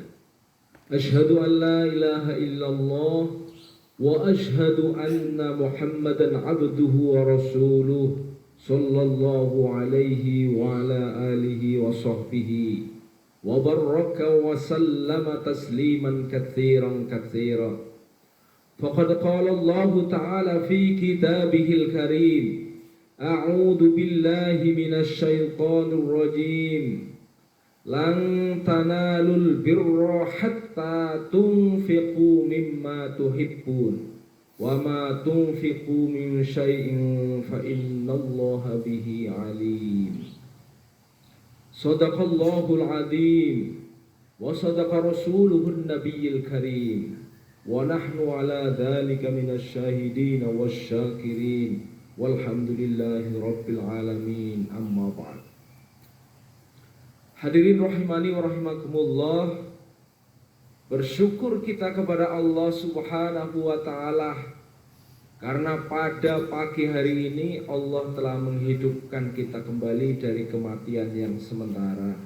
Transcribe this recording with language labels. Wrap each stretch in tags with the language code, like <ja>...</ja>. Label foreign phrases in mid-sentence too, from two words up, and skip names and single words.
<ar>أشهد أن لا إله إلا الله وأشهد أن محمدا عبده ورسوله صلى الله عليه وعلى آله وصحبه وبارك وسلم تسليما كثيرا كثيرا. فقد قال الله تعالى في كتابه الكريم. أعوذ بالله من الشيطان الرجيم. لن تنالوا البر حتى تنفقوا مما تحبون وما تنفقوا من شيء فإن الله به عليم. صدق الله العظيم وصدق رسوله النبي الكريم ونحن على ذلك من الشاهدين والشاكرين. والحمد لله رب العالمين. أما بعد. حاضرين رحمني ورحمكم الله.</ar> <id>Bersyukur kita kepada Allah</id> <ar>سبحانه وتعالى</ar> <id>karena pada pagi hari ini Allah telah menghidupkan kita kembali dari kematian yang sementara.</id>